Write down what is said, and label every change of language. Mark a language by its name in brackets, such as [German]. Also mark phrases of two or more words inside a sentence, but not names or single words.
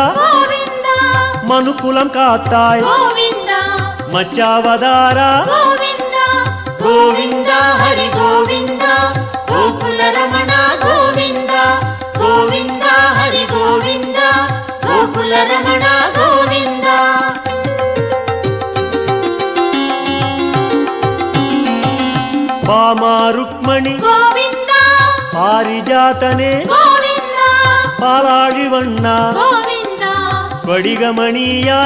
[Tamil] கோவிந்தா மனுக்குலம் காத்தாய் கோவிந்தா மச்சாவதாரா கோவிந்தா கோவிந்தா ஹரி கோவிந்தா கோகுல ரமணா கோவிந்தா கோவிந்தா ஹரி கோவிந்தா கோகுல [Kannada] ಗೋಕುಲ ರಮಣ ಗೋವಿಂದ. ಬಾಮ ರುಕ್ಮಣಿ ಗೋವಿಂದ ಪಾರಿಜಾತನೆ ಗೋವಿಂದ [Malayalam] പാലാഴിവണ്ണ [Kannada] ಗೋವಿಂದ [Malayalam] സ്ഫടികമണിയായി